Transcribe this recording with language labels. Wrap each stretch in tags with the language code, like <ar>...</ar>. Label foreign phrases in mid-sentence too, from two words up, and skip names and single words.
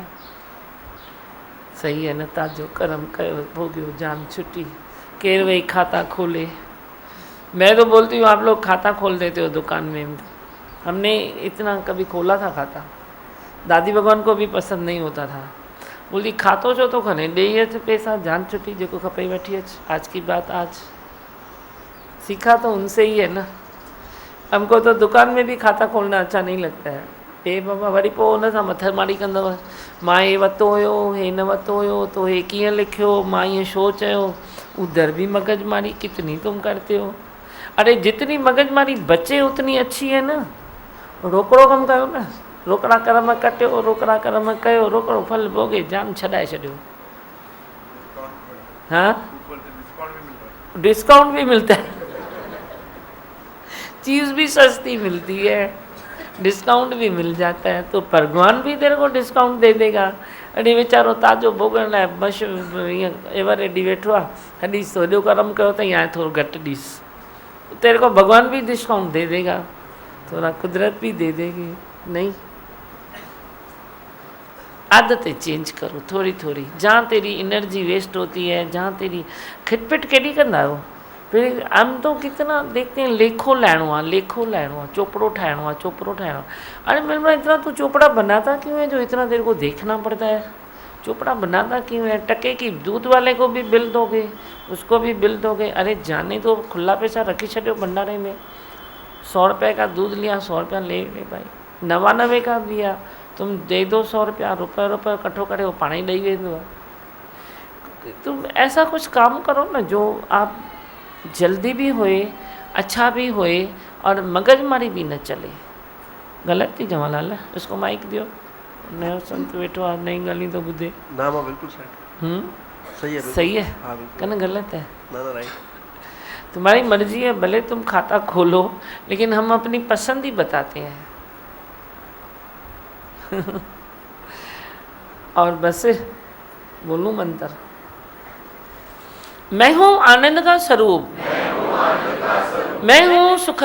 <hi>सही है न,</hi> <sd>ताजो कर्म कयो भोगियो जान छुट्टी, केर वही खाता खोले।</sd> <hi>मैं तो बोलती हूँ आप लोग खाता खोल देते हो दुकान में, हमने इतना कभी खोला था खाता? दादी भगवान को भी पसंद नहीं होता था,</hi> <sd>बोली खातो छो तो खने ॾेई अच पैसा, जान छुट्टी जेको खपे वठी अच।</sd> <hi>आज की बात आज, सीखा तो उनसे ही है ना। हमको तो दुकान में भी खाता खोलना अच्छा नहीं लगता है।</hi> <sd>हे बाबा वरी पोइ हुन सां मथर मारी कंदव, मां हे वरितो हुयो, हे न वरितो हुयो, तो हे कीअं लिखियो, मां ईअं छो चयो।</sd> <hi>उधर भी मगजमारी कितनी तुम करते हो। अरे जितनी मगजमारी बचे उतनी अच्छी है ना।</hi> <sd>रोकड़ो कमु कयो न, रोकड़ा कर्म कटियो, रोकड़ा कर्म कयो, रोकड़ो फल भोगे, जाम छॾाए छॾियो।</sd> <hi>हाँ, डिस्काउंट भी मिलता है, चीज़ भी सस्ती मिलती है, डिस्काउंट भी मिल जाता है, तो भगवान भी तेरे को डिस्काउंट दे देगा।</hi> <sd>अरे वीचारो ताज़ो भोगण लाइ बस ईअं</sd> <en>ever ready</en> <sd>वेठो आहे, हॾीस तो हेॾो कर्म कयो अथई, हाणे थोरो घटि ॾीस,</sd> <hi>तेरे को भगवान भी डिस्काउंट दे देगा, थोड़ा कुदरत भी दे देगी। नहीं, आदतें चेंज करो थोड़ी थोड़ी। जहाँ तेरी</hi> <en>energy waste</en> <hi>होती है, जहाँ तेरी खिटपिट</hi> <sd>केॾी कंदा आहियो।</sd> <hi>फिर हम तो कितना देखते हैं,</hi> <sd>लेखो लाइणो आहे, लेखो लाइणो आहे, चोपड़ो ठाहिणो आहे, चोपड़ो ठाहिणो आहे।</sd> <hi>अरे मेरे इतना तू चोपड़ा बनाता क्यों है जो इतना तेरे को देखना पड़ता है? चोपड़ा बनाता क्यों है? टके की दूध वाले को भी बिल दोगे, उसको भी बिल दोगे।</hi> <sd>अरे जाने तो खुला पैसा रखी छो भंडारे में,</sd> <hi>100 रुपये का दूध लिया, 100 रुपया ले भाई, 99 का दिया, तुम दे दो 100 रुपया,</hi> <sd>रुपये कट्ठो करे वो पानी ॾेई वेंदो आहे।</sd> <hi>तुम ऐसा कुछ काम करो ना जो आप जल्दी भी होए, अच्छा भी होए और मगजमारी भी न चले। गलत थी जवाहरलाल, इसको माइक दियो।</hi> <sd>नयो संत वेठो आहे, नई ॻाल्हियूं तो ॿुधे।</sd> <hi>ना मां बिल्कुल सही है, सही है, हाँ बिल्कुल, कहना गलत है। ना राइट। तुम्हारी मर्जी है, भले तुम खाता खोलो, लेकिन हम अपनी पसंद ही बताते हैं। और बस बोलूं मंत्र, मैं हूँ आनंद का स्वरूप, मैं हूँ सुख</hi>